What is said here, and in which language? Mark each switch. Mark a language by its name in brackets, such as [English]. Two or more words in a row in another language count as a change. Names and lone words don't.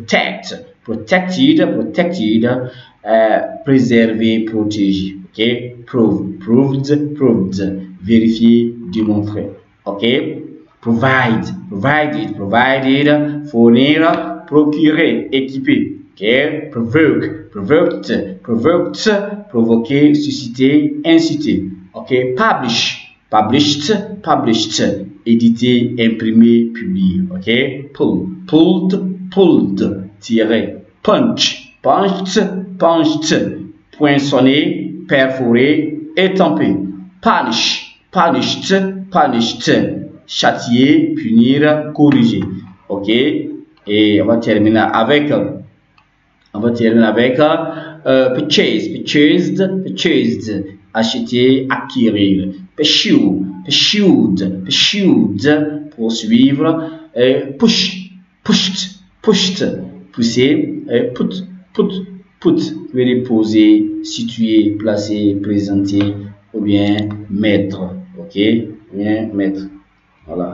[French] protected, préserver, protéger, ok, proved, vérifier, démontrer, ok, provided, fournir, procurer, équiper, ok, provoked, provoquer, susciter, inciter, ok, published, éditer, imprimer, publier, ok, pulled, tirer, punched, poinçonner, perforer, étamper, [English] punished, [French] châtier, punir, corriger, ok, et on va terminer avec purchased, acheter, acquérir, pursued, poursuivre, pushed, pousser, put, veut dire poser, situer, placer, présenter, ou bien mettre, ok, voilà.